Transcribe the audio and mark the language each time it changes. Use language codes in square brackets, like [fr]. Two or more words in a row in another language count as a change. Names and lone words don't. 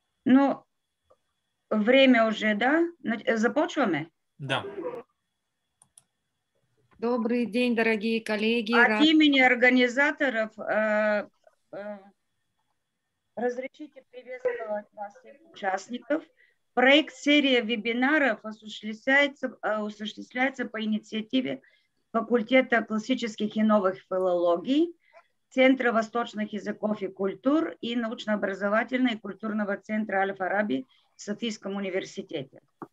[ru] Ну, время уже, [bg] да? Започваме? Да. [ru] Добрый день, дорогие коллеги. От имени организаторов разрешите приветствовать вас всех участников. Проект серия вебинаров осуществляется по инициативе факультета классических и новых филологий, Центра восточных языков и культур и научно-образовательного и культурного центра Аль-Фараби в Софийском университете.